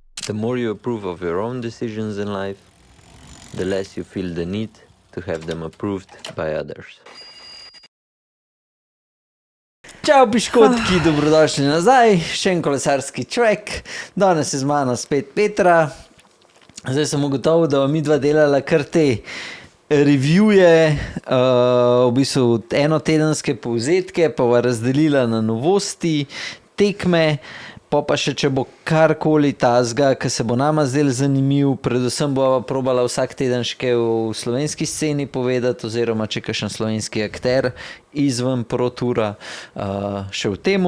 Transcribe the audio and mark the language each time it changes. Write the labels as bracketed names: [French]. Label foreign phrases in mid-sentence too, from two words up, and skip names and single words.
[English] The more you approve of your own decisions in life, the less you feel the need to have them approved by others. [Slovenian] Čau, piškotki, dobrodošli nazaj, še en kolesarski track. Danes je z mano spet Petra. Zdaj sem ugotovil, da mi dva delala kar te reviewje, v bistvu enotedenske povzetke, pa va razdelila na novosti, tekme, pa še če bo karkoli tazga, ki se bo nama zdel zanimiv, predvsem bova probala vsak teden še kaj v slovenski sceni povedati, oziroma če kakšen slovenski akter izven ProToura še v temu.